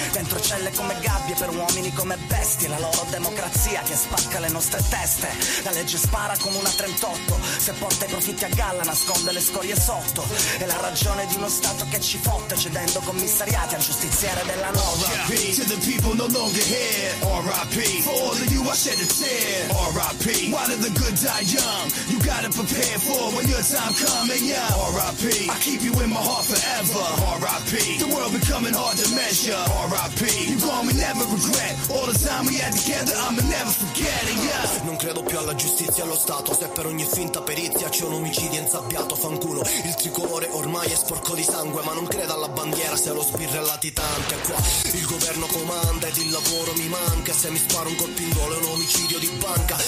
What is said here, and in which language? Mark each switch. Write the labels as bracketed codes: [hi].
[it] Dentro celle come gabbie, per uomini come bestie, la loro democrazia che spacca le nostre teste. La legge spara come una 38, se porta i profitti a galla nasconde le scorie sotto. È la ragione di uno Stato che ci fotte, cedendo commissariati al giustiziere della nuova. [en] R.I.P. to the people no longer here. R.I.P. for all of you I shed a tear. R.I.P. why did the good die young? You gotta prepare for when your time coming, yeah. R.I.P. I keep you in my heart forever. R.I.P. the world becoming hard to measure. R.I.P. you gone, we never regret all the time we had together, I'ma never forget it, yeah. [it] Non credo più alla giustizia, allo Stato, se per ogni finta perizia c'è un omicidio insabbiato, fanculo. Il tricolore ormai è sporco di sangue, ma non credo alla bandiera se lo sbirra il latitante qua. Il governo comanda ed il lavoro mi manca, se mi sparo un colpo in volo è un omicidio di banca.